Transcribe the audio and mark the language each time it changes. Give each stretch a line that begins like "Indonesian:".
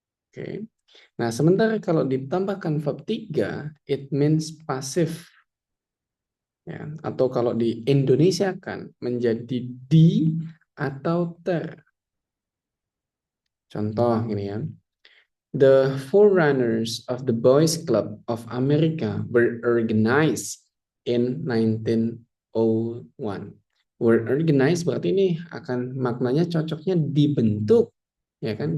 Indonesian: Oke. Nah, sementara kalau ditambahkan verb 3,
English: it means passive.
Indonesian: Ya, atau kalau di Indonesia kan menjadi di atau ter. Contoh gini ya.
English: The forerunners of the Boys Club of America were organized in 1901.
Indonesian: Were organized berarti ini akan maknanya cocoknya dibentuk, ya kan?